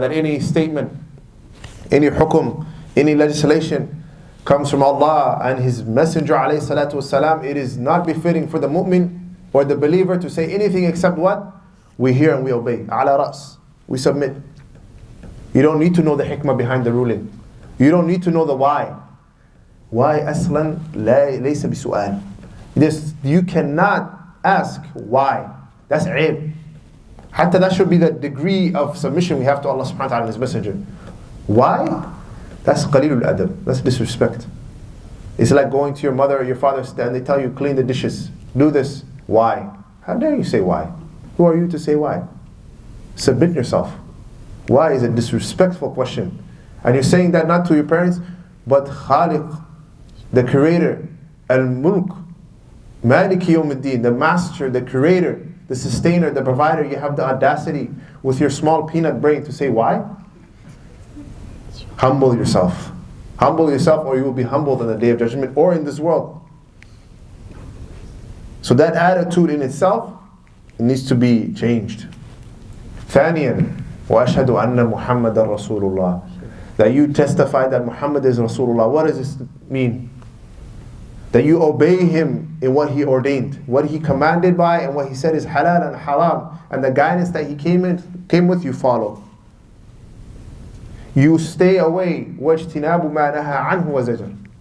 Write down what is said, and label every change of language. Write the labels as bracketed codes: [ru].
[en] That any statement, any hukum, any legislation comes from Allah and His Messenger alayhi salatu wasalam, it is not befitting for the mu'min or the believer to say anything except what? We hear and we obey. Ala ras. We submit. You don't need to know the hikmah behind the ruling. You don't need to know the why. Why [ar] أصلا ليس بسؤال. [en] You cannot ask why. That's [ar] عيب. [en] Hatta that should be the degree of submission we have to Allah subhanahu wa ta'ala and His Messenger. Why? That's qalilul adab. That's disrespect. It's like going to your mother or your father and they tell you clean the dishes. Do this. Why? How dare you say why? Who are you to say why? Submit yourself. Why is a disrespectful question? And you're saying that not to your parents, but Khaliq, the creator, al-mulk, Maliki Yawmiddin, the master, the creator, the sustainer, the provider. You have the audacity with your small peanut brain to say why? Humble yourself. Humble yourself or you will be humbled on the Day of Judgment or in this world. So that attitude in itself, it needs to be changed. [ar] ثانيا وأشهد أن محمد رسول الله. [en] That you testify that Muhammad is Rasulullah. What does this mean? That you obey Him in what He ordained, what He commanded by, and what He said is halal and haram, and the guidance that He came with, you follow. You stay away. [ar] وَاجْتِنَابُ مَا نَهَى عَنْهُ وَزَجَرٍ.